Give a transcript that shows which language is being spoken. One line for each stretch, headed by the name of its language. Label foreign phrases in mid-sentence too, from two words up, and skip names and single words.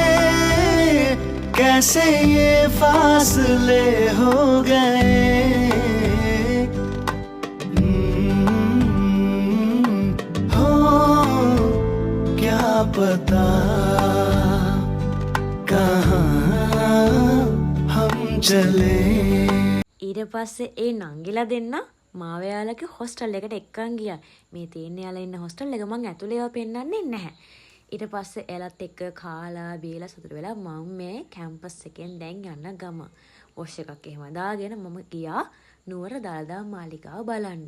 Hindi: कैसे ये फासले हो गए हो क्या पता कहाँ हम चले.
Sinhala: ඊට පස්සේ ඒ නංගිලා දෙන්න මාව යාළුවගේ හොස්ටල් එකට එක්කන් ගියා. මේ තියෙන යාළුවා ඉන්න හොස්ටල් එක මං ඇතුලේ ඒවා පෙන්නන්නේ නැහැ. ඊට පස්සේ එයාලත් එක්ක කාලා බීලා සතුට වෙලා මම මේ කැම්පස් එකෙන් දැන් යන්න ගම. වොෂ් එකක් එහෙම දාගෙන මම ගියා නුවර දළදා මාලිගාව බලන්න.